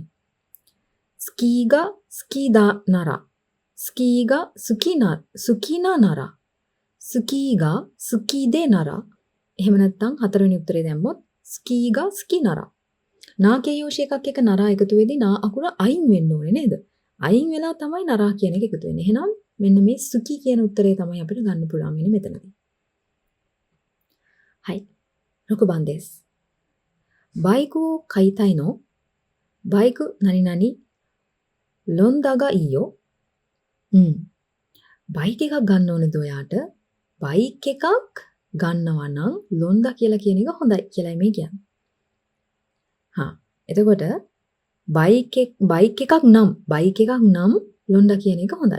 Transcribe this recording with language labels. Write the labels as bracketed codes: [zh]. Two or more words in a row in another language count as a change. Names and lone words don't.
[ja] スキーが好きだならスキーが好きななら スキーが好きでなら [si] එහෙම නැත්නම් හතරවෙනි උත්තරේ දැම්මොත් [ja] スキーが好きなら [si] නාකේ යෝෂ එකක් එක නරා එකතු වෙදී නා අකුර අයින් වෙන්න ඕනේ නේද? අයින් වෙලා තමයි නරා කියන එක එකතු වෙන්නේ. එහෙනම් මෙන්න මේ සුකි කියන උත්තරේ තමයි අපිට ගන්න පුළුවන් වෙන්නේ මෙතනදී. [ja] はい。6番です。バイクを買いたいの? バイク何々ロンダがいいよ. [si] බයික් එකක් ගන්න ඕනේද ඔයාට? බයික් එකක් ගන්නවා නම් ලොන්දා කියලා කියන එක හොඳයි කියලා මේ කියන්නේ. එතකොට බයික් එකක් නම් ලොන්දා කියන එක හොඳයි.